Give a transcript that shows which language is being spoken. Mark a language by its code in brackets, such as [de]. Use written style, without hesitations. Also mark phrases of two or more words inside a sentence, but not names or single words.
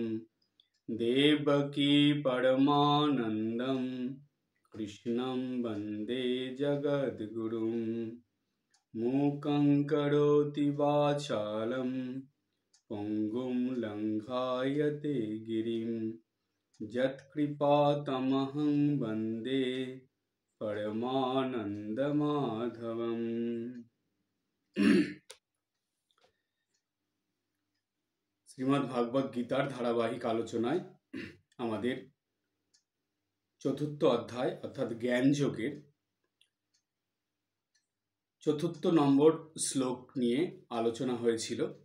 [sa] देवकी परमानन्दं कृष्णं वन्दे जगद्गुरुं मूकं करोति वाचालं पङ्गुं लङ्घायते गिरिं यत्कृपातमहं वन्दे परमानंद माधवम। [bn] শ্রীমদ্ ভাগবত গীতার ধারাবাহিক আলোচনায় আমাদের চতুর্থ অধ্যায় অর্থাৎ জ্ঞান যোগের ৪র্থ নম্বর শ্লোক নিয়ে আলোচনা হয়েছিল।